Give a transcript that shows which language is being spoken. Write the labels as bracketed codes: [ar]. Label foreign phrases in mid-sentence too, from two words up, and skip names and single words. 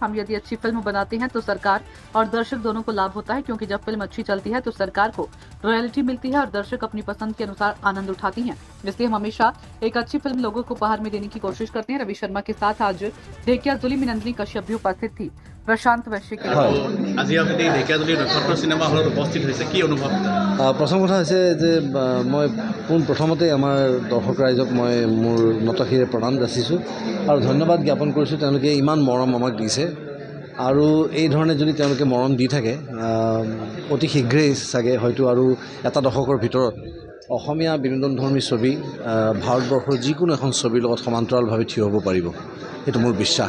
[hi] हम यदि अच्छी फिल्म बनाते हैं तो सरकार और दर्शक दोनों को लाभ होता है, क्योंकि जब फिल्म अच्छी चलती है तो सरकार को रॉयल्टी मिलती है और दर्शक अपनी पसंद के अनुसार आनंद उठाती हैं। इसलिए हम हमेशा एक अच्छी फिल्म लोगों को उपहार में देने की कोशिश करते हैं। रवि शर्मा के साथ आज ढेकियाजुली में नंदिनी कश्यप भी उपस्थित थी। प्रशांत वैश्य के [as] আজি আপুনি ঢেকিয়াজুলি নক্ষত্ৰ চিনেমা হলত উপস্থিত হৈছে, কি অনুভৱ? প্ৰথম কথা হৈছে যে মই পোনপ্ৰথমতে আমাৰ দৰ্শক ৰাইজক মই মোৰ নতশিৰে প্ৰণাম যাচিছোঁ আৰু ধন্যবাদ জ্ঞাপন কৰিছোঁ। তেওঁলোকে ইমান মৰম আমাক দিছে আৰু এই ধৰণে যদি তেওঁলোকে মৰম দি থাকে অতি শীঘ্ৰেই চাগে হয়তো আৰু এটা দশকৰ ভিতৰত অসমীয়া বিনোদনধৰ্মী ছবি ভাৰতবৰ্ষৰ যিকোনো এখন ছবিৰ লগত সমান্তৰালভাৱে থিয় হ'ব পাৰিব, সেইটো মোৰ বিশ্বাস।